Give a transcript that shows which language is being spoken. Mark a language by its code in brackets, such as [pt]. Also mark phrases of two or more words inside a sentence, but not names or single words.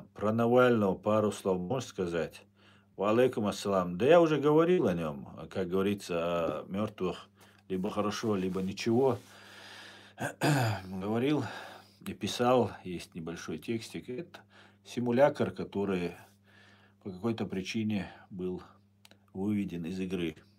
[ru] Про Навального пару слов можешь сказать? [ar] وعليكم السلام. [ru] Да я уже говорил о нем, как говорится, о мертвых. Либо хорошо, либо ничего. Говорил и писал, есть небольшой текстик. Это симулятор, который по какой-то причине был выведен из игры.